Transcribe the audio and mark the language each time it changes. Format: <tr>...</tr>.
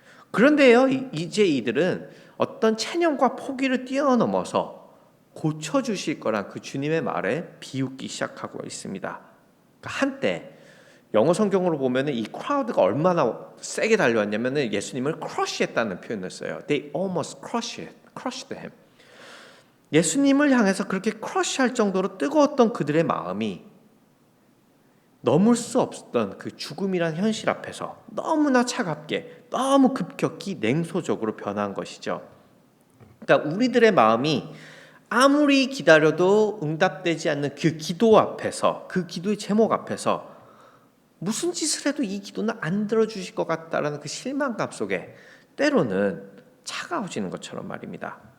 <ko>그런데요 이제 이들은 어떤 체념과 포기를 뛰어넘어서 고쳐주실 거란 그 주님의 말에 비웃기 시작하고 있습니다. 그러니까 한때 영어 성경으로 보면 이 크라우드가 얼마나 세게 달려왔냐면 예수님을 크러쉬했다는 표현을 써요.</ko> <en>They almost crushed him.</en> <ko>예수님을 향해서 그렇게 크러쉬할 정도로 뜨거웠던 그들의 마음이 넘을 수 없었던 그 죽음이란 현실 앞에서 너무나 차갑게, 너무 급격히 냉소적으로 변한 것이죠. 그러니까 우리들의 마음이 아무리 기다려도 응답되지 않는 그 기도 앞에서, 그 기도의 제목 앞에서 무슨 짓을 해도 이 기도는 안 들어주실 것 같다라는 그 실망감 속에 때로는 차가워지는 것처럼 말입니다.</ko>